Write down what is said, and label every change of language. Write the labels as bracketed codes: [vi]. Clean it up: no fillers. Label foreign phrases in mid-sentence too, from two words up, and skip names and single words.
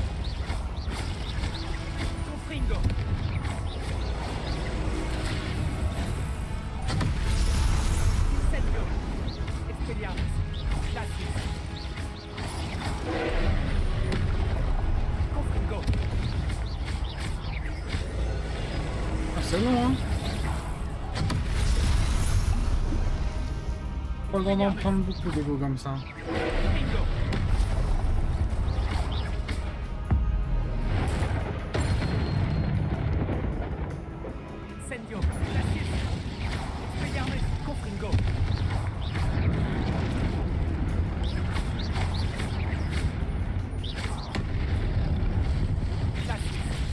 [fr] Confringo. Incendio. Expelliarmus. Statius. Confringo. Ah, c'est long, hein. Pas le droit d'en prendre beaucoup des go comme ça. Confringo. Incendio. Statius. Expelliarmus. Confringo. Statius.